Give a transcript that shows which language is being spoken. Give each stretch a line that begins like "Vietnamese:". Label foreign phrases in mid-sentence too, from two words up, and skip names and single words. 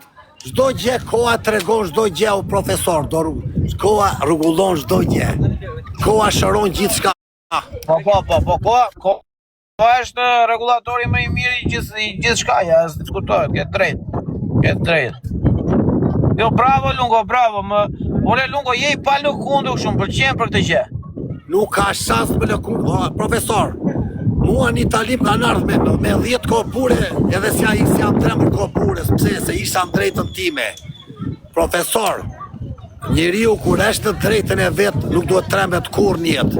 Albanian: Çdo gjë koha tregon çdo gjë o profesor, koha rregullon çdo gjë. Koha shëron gjithçka. Koha është rregullatori më I mirë I gjithçka, ja, diskutohet, ke drejt. Jo, bravo Lungo, bravo. Ore Lungo, je I pa lëkundur kështu, më pëlqen për këtë gjë. Nuk ka shans me lëkundur, profesor. Mua në Itali kanë ardhur me 10 kopure, edhe si jam tremër kopures, pse se isha në drejtën time. Profesor, njeriu kur është në drejtën e vet, nuk duhet tremet kurrë në jetë.